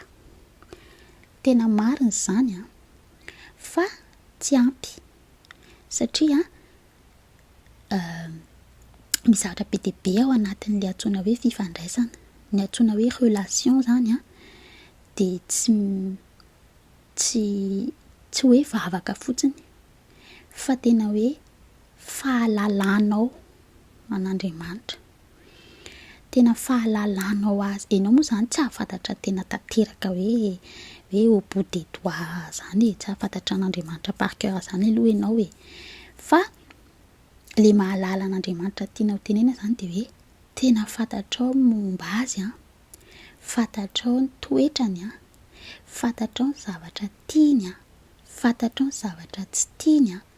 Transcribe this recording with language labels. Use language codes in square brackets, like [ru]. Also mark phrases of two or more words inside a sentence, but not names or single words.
[mg] Tena marina zany fa tsy ampy, satria misy zavatra be dia be ao anatin'le antsoina hoe fifandraisana, ny antsoina hoe relation zany de tsy hoe vavaka fotsiny, fa tena hoe fahalalanao an'Andriamanitra, tena fahalalanao azy. Ianao moa zany tsy ahafantatra tena tanteraka hoe hoe [fr] au bout des doigts [mg] zany tsy afantatra an'Andriamanitra [fr] par cœur [mg] zany aloha ianao e, fa le mahalala an'Andriamanitra tianao tenena zany de hoe tena fantatrao momba azy fantatrao ny toetrany fantatrao ny zavatra tiany fantatrao ny zavatra tsy tiany